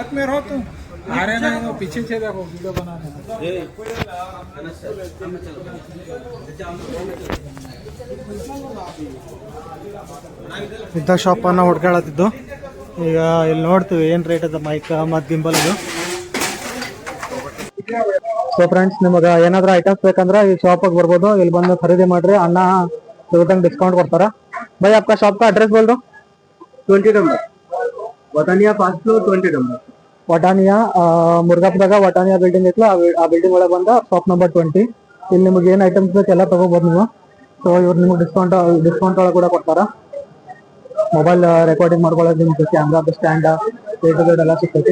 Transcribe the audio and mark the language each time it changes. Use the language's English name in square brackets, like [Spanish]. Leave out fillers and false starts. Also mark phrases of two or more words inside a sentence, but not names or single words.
[Kannada] ಇದ್ದ ಶಾಪನ್ನು ಹುಡ್ಕಾಡತ್ತಿದ್ದು. ಈಗ ಇಲ್ಲಿ ನೋಡ್ತೀವಿ ಏನು ರೇಟ್ ಅದ ಮೈಕ್ ಮತ್ತು ಗಿಂಬಲ್ ಇದು. [English] so friends, [Kannada] ನಿಮಗೆ ಏನಾದರೂ ಐಟಮ್ಸ್ ಬೇಕಂದ್ರೆ ಈ ಶಾಪಿಗೆ ಬರ್ಬೋದು. ಇಲ್ಲಿ ಬಂದು ಖರೀದಿ ಮಾಡ್ರಿ. ಅಣ್ಣ ಇವತ್ತಂಗೆ ಡಿಸ್ಕೌಂಟ್ ಕೊಡ್ತಾರ. [Hindi] भाई आपका शॉप का एड्रेस बोल दो. [Kannada] 20 नंबर ವಟಾನಿಯಾ [English] first floor [Kannada] 20 ನಂಬರ್. ವಟಾನಿಯಾ ಮುರುಘಾಪುರದಾಗ ವಟಾನಿಯಾ ಬಿಲ್ಡಿಂಗ್ ಐತಲ್ಲ, ಆ ಬಿಲ್ಡಿಂಗ್ ಒಳಗೆ ಬಂದ [English] shop number [Kannada] 20. ಇಲ್ಲಿ ನಿಮಗೆ ಏನು ಐಟಮ್ಸ್ ಬೇಕು ಎಲ್ಲ ತಗೋಬೋದು ನೀವು. ಸೊ ಇವ್ರು ನಿಮಗೆ ಡಿಸ್ಕೌಂಟ್ ಒಳಗೆ ಕೂಡ ಕೊಡ್ತಾರ. [English] mobile recording [Kannada] ಮಾಡ್ಕೊಳ್ಳೋದು, ನಿಮ್ಗೆ [English] camera stand [Kannada] ಎಲ್ಲ ಸಿಗ್ತೈತಿ.